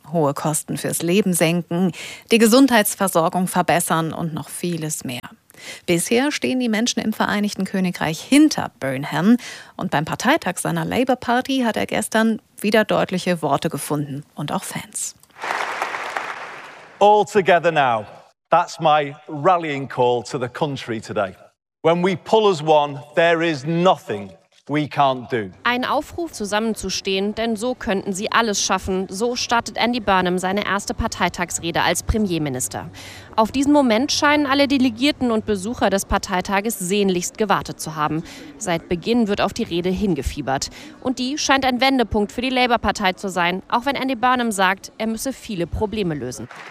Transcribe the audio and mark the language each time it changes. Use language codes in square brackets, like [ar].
[de] Hohe Kosten fürs Leben senken, die Gesundheitsversorgung verbessern und noch vieles mehr. Bisher stehen die Menschen im Vereinigten Königreich hinter Burnham und beim Parteitag seiner Labour Party hat er gestern wieder deutliche Worte gefunden und auch Fans. [en] All together now. That's my rallying call to the country today. When we pull as one, there is nothing we can't do. [de] Ein Aufruf, zusammenzustehen, denn so könnten sie alles schaffen. So startet Andy Burnham seine erste Parteitagsrede als Premierminister. Auf diesen Moment scheinen alle Delegierten und Besucher des Parteitages sehnlichst gewartet zu haben. Seit Beginn wird auf die Rede hingefiebert. Und die scheint ein Wendepunkt für die Labour-Partei zu sein, auch wenn Andy Burnham sagt, er müsse viele Probleme lösen.